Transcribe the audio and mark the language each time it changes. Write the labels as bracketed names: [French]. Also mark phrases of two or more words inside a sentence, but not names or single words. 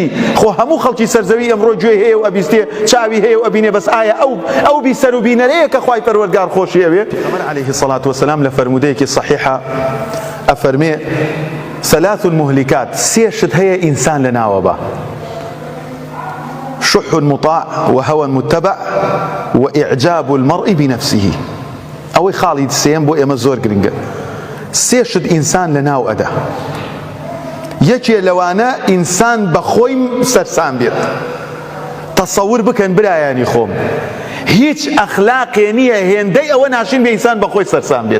[Central Kurdish] خۆ هەموو خەڵکی سەرزەوی ئەمڕۆ گوێ هەیە و ئەبیستێ چاوی هەیە و ئەبینێ بەس ئایا ئەو بیسەر و بینەرەیە کە خوای پەروەردگار خۆشی ئەوێ؟ پێغەمبەر [Arabic] عەلەیهی سەڵات وسەلام [Central Kurdish] لە فەرمودەیەکی صەحیحە ئەفەرمێ [Arabic] ثلاث المهلكات [Central Kurdish] سێشت هەیە ئینسان لە ناوە بە: [Arabic] شح مطاع وهوى متبع وإعجاب المرء بنفسه. [Central Kurdish] ئەوەی خاڵی سێم بۆ ئێمە زۆر گرنگە. سێشت ئینسان لە ناو ئەدا. یەکێ لەوانە ئینسان بە خۆی سەرسام بێت. تەسەور بکەن برایانی خۆم، هیچ ئەخلاقێ نییە هێندەی ئەوە ناشین بێ ئینسان بە خۆی سەرسام بێت.